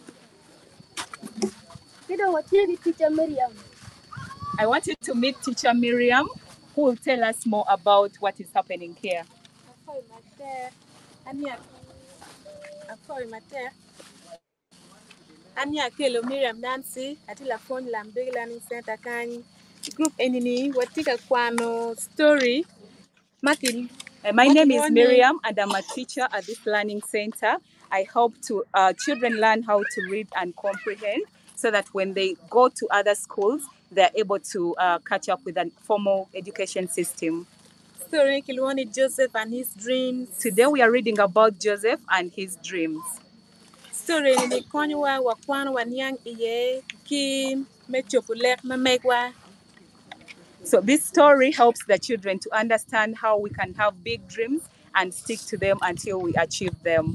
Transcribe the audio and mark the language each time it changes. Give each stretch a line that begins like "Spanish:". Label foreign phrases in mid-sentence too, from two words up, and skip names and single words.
English: I want you to meet Teacher Miriam, who will tell us more about what is happening here.
Acoli: Anya kelo Miriam Nancy atila phone lambe
English: learning center
Acoli: kan group enini watika kwano story makili.
English: My name is Miriam, and I'm a teacher at this learning center. I help to children learn how to read and comprehend, so that when they go to other schools, they're able to catch up with a formal education system.
Acoli: Story kilwani Joseph and his dreams.
English: Today we are reading about Joseph and his dreams.
Acoli: Story ni konywa wakwano wanyang iye ki mechopulek mamekwa.
English: So this story helps the children to understand how we can have big dreams and stick to them until we achieve them.